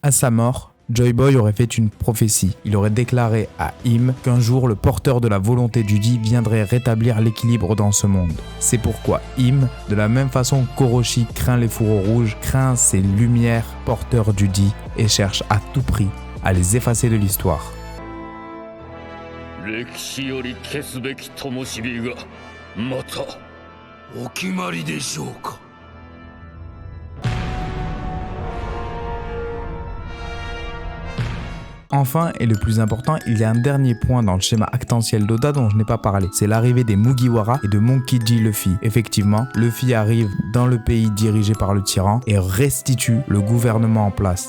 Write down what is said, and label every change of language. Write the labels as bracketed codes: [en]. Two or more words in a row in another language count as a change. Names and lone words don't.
[fr] À sa mort, Joy Boy aurait fait une prophétie. Il aurait déclaré à Im qu'un jour le porteur de la volonté du Di viendrait rétablir l'équilibre dans ce monde. C'est pourquoi Im, de la même façon qu'Orochi craint les fourreaux rouges, craint ces lumières porteurs du Di et cherche à tout prix à les effacer de l'histoire. [ja] 歴史より消すべき灯火がまたお決まりでしょうか。 [fr] Enfin, et le plus important, il y a un dernier point dans le schéma actantiel d'Oda dont je n'ai pas parlé. C'est l'arrivée des Mugiwara et de Monkey D. Luffy. Effectivement, Luffy arrive dans le pays dirigé par le tyran et restitue le gouvernement en place.